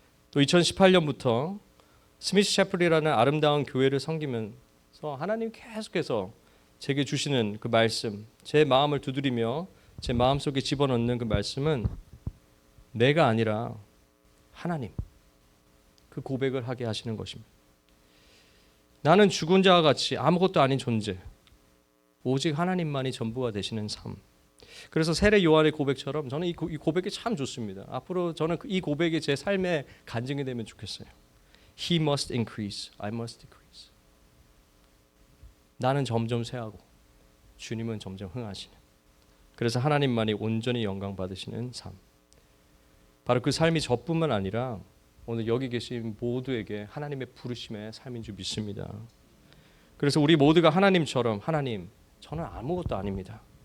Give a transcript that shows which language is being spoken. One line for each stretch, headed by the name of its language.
Korean: 또 2018년부터 스미스 셰플이라는 아름다운 교회를 섬기면서 하나님 계속해서 제게 주시는 그 말씀, 제 마음을 두드리며 제 마음속에 집어넣는 그 말씀은 내가 아니라 하나님, 그 고백을 하게 하시는 것입니다. 나는 죽은 자와 같이 아무것도 아닌 존재, 오직 하나님만이 전부가 되시는 삶. 그래서 세례 요한의 고백처럼 저는 이 고백이 참 좋습니다. 앞으로 저는 이 고백이 제 삶의 간증이 되면 좋겠어요.
English: He must increase, I must decrease.
Korean: 나는 점점 쇠하고 주님은 점점 흥하시는. 그래서 하나님만이 온전히 영광 받으시는 삶. 바로 그 삶이 저뿐만 아니라 오늘 여기 계신 모두에게 하나님의 부르심의 삶인 줄 믿습니다. 그래서 우리 모두가 하나님처럼 하나님, 저는 아무것도 아닙니다.